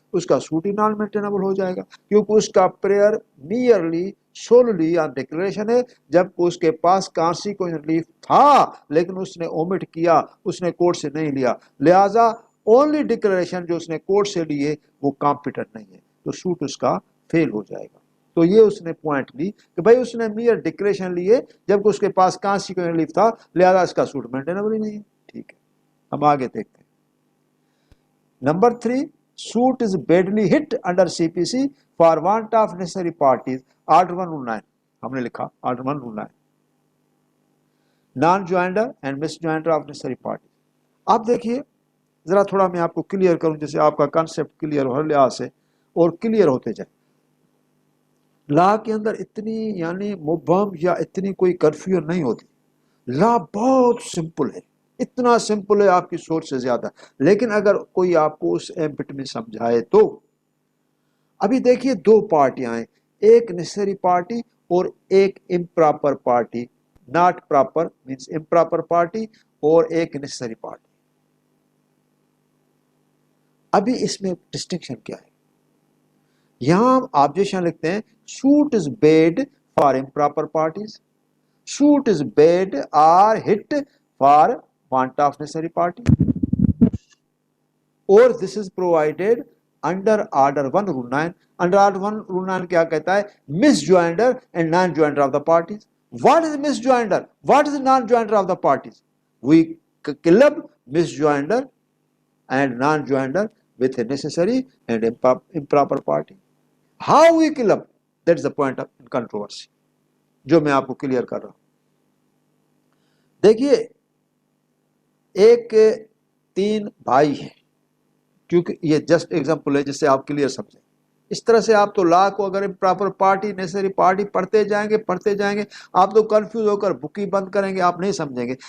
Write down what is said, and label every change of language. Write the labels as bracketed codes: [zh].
[ur] اس کا سوٹ ہی نان مینٹینبل ہو جائے گا کیونکہ اس کا پریئر میئرلی سوللی آن ڈکلیریشن ہے, جب اس کے پاس کانسیکوینس ریلیف تھا لیکن اس نے اومٹ کیا, اس نے کورٹ سے نہیں لیا, لہذا اونلی ڈکلیریشن جو اس نے کورٹ سے لیے وہ کامپیٹنٹ نہیں ہے, تو سوٹ اس کا فیل ہو جائے گا. تو یہ اس نے پوائنٹ لی کہ بھائی اس نے میئر ڈکلیریشن لیے جبکہ اس کے پاس کانسیکوینس ریلیف تھا, لہذا اس کا سوٹ مینٹینبل ہی نہیں ہے. ٹھیک ہے, ہم آگے دیکھتے ہیں. [en] Number 3, suit is badly hit under CPC for want of necessary parties. Article 109 [ur] ہم نے لکھا, [en] Article 109 non joinder and misjoinder of necessary party. [ur] آپ دیکھیے ذرا تھوڑا میں آپ کو کلیئر کروں جیسے آپ کا کانسیپٹ کلیئر ہو ہر لحاظ سے اور کلیئر ہوتے جائے. لا کے اندر اتنی یعنی مبہم یا اتنی کوئی کنفیوژن نہیں ہوتی. لا بہت سمپل ہے, اتنا سمپل ہے آپ کی سوچ سے زیادہ. لیکن اگر کوئی آپ کو اس ایمبٹ میں سمجھائے تو, ابھی دیکھیے دو پارٹیاں ہیں, ایک نیسری پارٹی اور ایک improper party. Not proper means improper party اور ایک نیسری پارٹی. [en] ابھی اس میں ڈسٹنکشن کیا ہے؟ [ur] یہاں ہم آبجیکشن لکھتے ہیں [en] Suit is bad for improper parties, suit is bad or hit for want of necessary party, or this is provided under Order 1 Rule 9. Under Order 1 Rule 9 [ur] کیا کہتا ہے, [en] misjoinder and non-joinder of the parties. What is misjoinder? What is non-joinder of the parties? We club misjoinder and non-joinder with a necessary and improper party. How we club? That's the point of controversy [ur] جو میں آپ کو clear کر رہا ہوں. دیکھیے ایک 3 بھائی ہیں, کیونکہ یہ جسٹ ایگزامپل ہے جس سے آپ کلیئر سمجھیں. اس طرح سے آپ تو لا کو اگر پراپر پارٹی نیسری پارٹی پڑھتے جائیں گے آپ تو کنفیوز ہو کر بک ہی بند کریں گے, آپ نہیں سمجھیں گے.